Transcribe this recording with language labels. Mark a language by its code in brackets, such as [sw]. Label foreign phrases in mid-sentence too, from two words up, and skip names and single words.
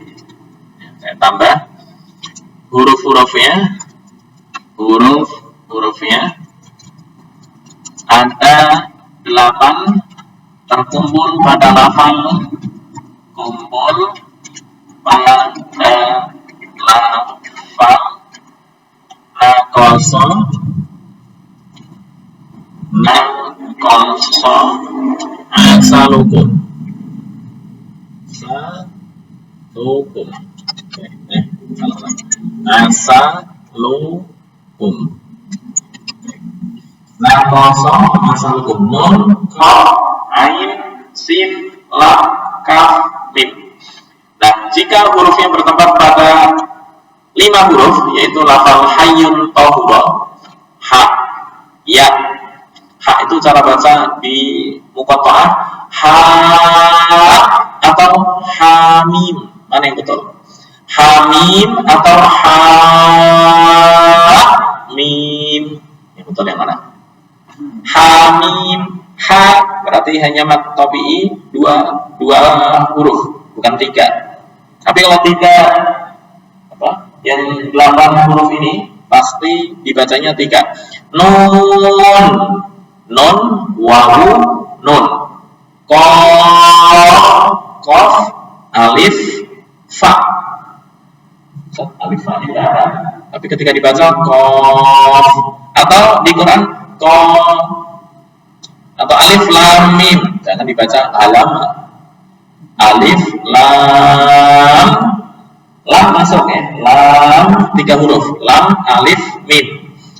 [id] Saya tambah huruf-hurufnya. Huruf-hurufnya ada 8 terkumpul pada lafal kumpul pada lafal na, koso, asa, lukum. Asa, lukum. Na, koso, asa, lukum. Nun, ko, ain, sin, lam, kaf, mim. Nah, jika hurufnya bertempat pada 5 huruf, yaitu lafal [ar] حي طهر, [id] ha, ya. Ha itu cara baca di muqatta'ah, ha atau hamim. Mana yang betul? Hamim atau ha mim. Yang betul yang mana? Hamim. Ha berarti hanya [ar] مد طبيعي [id] 2 huruf, bukan 3. Tapi kalau 3 yang 8 huruf ini pasti dibacanya 3. Nun, wawu, nun, qaf, alif, fa. Alif fa ini tidak ada, tapi ketika dibaca qaf, atau di Quran qaf atau alif lam mim, jangan dibaca alam. Alif lam masuk ya, lam 3 huruf, lam, alif, mim.